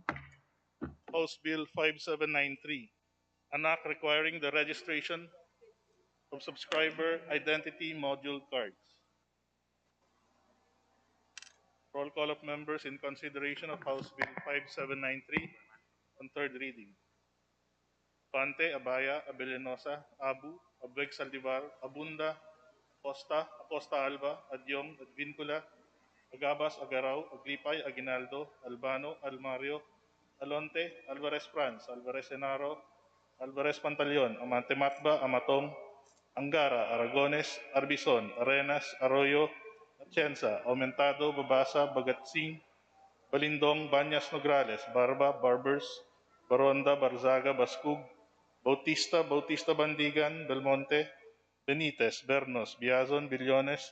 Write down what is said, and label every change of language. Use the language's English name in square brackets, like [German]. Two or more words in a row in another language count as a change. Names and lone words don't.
[English] House Bill 5793, an act requiring the registration of subscriber identity module cards. Roll call of members in consideration of House Bill 5793 on third reading. Pante, Abaya, Abellanosa, Abu, Abweg Saldivar, Abunda, Acosta, Acosta Alba, Adyong, Advincula, Agabas, Agaraw, Aglipay, Aguinaldo, Albano, Almario, Alonte, Alvarez Franz, Alvarez Enaro, Alvarez Pantaleon, Amante Matba, Amatong, Angara, Aragones, Arbison, Arenas, Arroyo, Atienza, Aumentado, Babasa, Bagatsing, Balindong, Banyas Nograles, Barba, Barbers, Baronda, Barzaga, Bascug, Bautista, Bautista Bandigan, Belmonte, Benitez, Bernos, Biazon, Billones,